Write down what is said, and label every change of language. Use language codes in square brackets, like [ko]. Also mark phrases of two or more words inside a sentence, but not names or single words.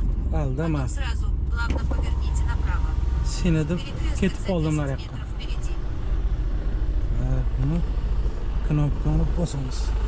[uz] Aldama. [ru] Потом сразу плавно поверните направо. [uz] Seni deb [ru] Перекресток [uz] ketib [ru] за [uz] qoldim 10 nariyoqqa. [ru] метров впереди. [uz] Buni knopkani bosamiz.